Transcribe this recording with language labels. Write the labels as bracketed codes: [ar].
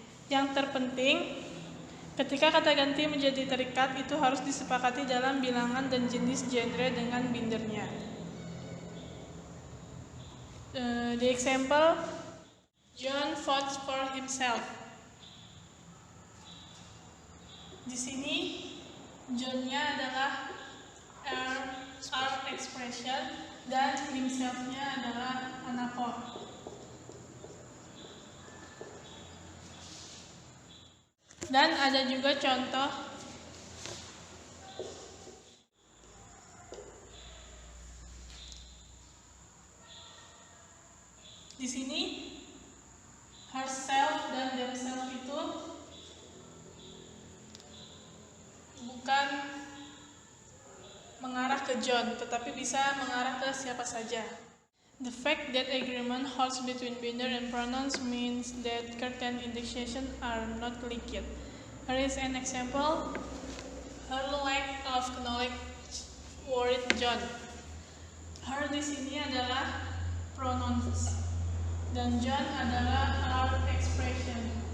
[id] Yang terpenting, ketika kata ganti menjadi terikat, itu harus disepakati dalam bilangan dan jenis genre dengan bindernya. [en] The example, John votes for himself. [id] Di sini, John-nya adalah R expression dan himself-nya adalah anaphor. Dan ada juga contoh di sini herself dan themselves itu bukan mengarah ke John, tetapi bisa mengarah ke siapa saja. [en] The fact that agreement holds between binder and pronouns means that certain indexation are not linked. Here is an example. Her lack of knowledge worried John. [id] Her di sini adalah pronouns dan John adalah R expression.